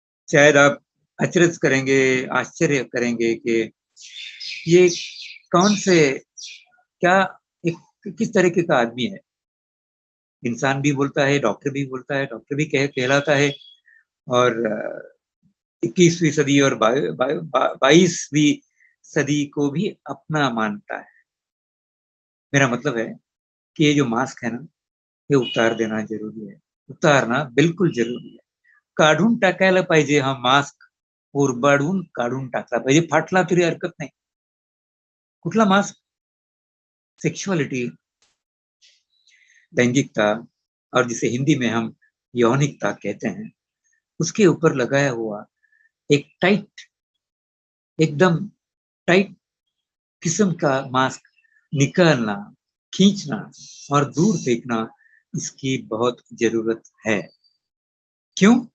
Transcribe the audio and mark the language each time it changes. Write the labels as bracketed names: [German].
[Hindi] शायद आप अचरज करेंगे, आश्चर्य करेंगे कि ये कौन से, क्या, एक किस तरीके का आदमी है। इंसान भी बोलता है, डॉक्टर भी बोलता है, डॉक्टर भी कहलाता है, और 21वीं सदी और 22वीं सदी को भी अपना मानता है। मेरा मतलब है कि ये जो मास्क है ना, हे उतार देना जरुरी आहे, उतारना बिलकुल जरुरी आहे. [Marathi] काढून टाकायला पाहिजे हा मास्क, उरबाडून काढून टाकला पाहिजे, फाटला तरी हरकत नाही. कुठला मास्क? [Hindi] सेक्सुअलिटी, लैंगिकता, और जिसे हिंदी में हम यौनिकता कहते हैं, उसके ऊपर लगाया हुआ एक टाइट, एकदम टाइट किस्म का मास्क निकालना, खींचना और दूर फेंकना, इसकी बहुत जरूरत है. क्यों?